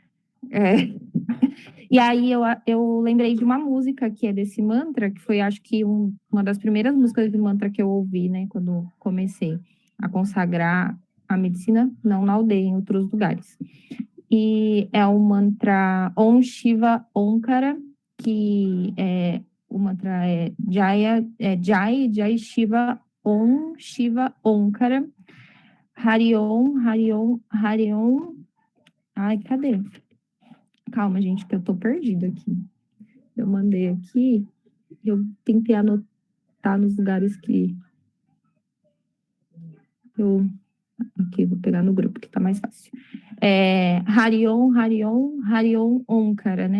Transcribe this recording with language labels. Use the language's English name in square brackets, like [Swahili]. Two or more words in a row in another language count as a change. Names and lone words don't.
[Portuguese] E aí eu lembrei de uma música que é desse mantra, que foi, acho que, uma das primeiras músicas de mantra que eu ouvi, né, quando comecei a consagrar a medicina, não na aldeia, em outros lugares. E é o mantra [Sanskrit] ॐ शिव ओंकार, [Portuguese] que o mantra é [Sanskrit] जय शिव ॐ शिव ओंकार हरि ॐ हरि ॐ हरि ॐ, Hari Om, Hari Om. [Portuguese] Ai, cadê? Calma, gente, que eu tô perdida aqui. Eu mandei aqui, eu tentei anotar nos lugares que eu... Aqui, vou pegar no grupo, que tá mais fácil. [Sanskrit] हरिओम हरिओम हरिओम ओंकार, [Portuguese] né?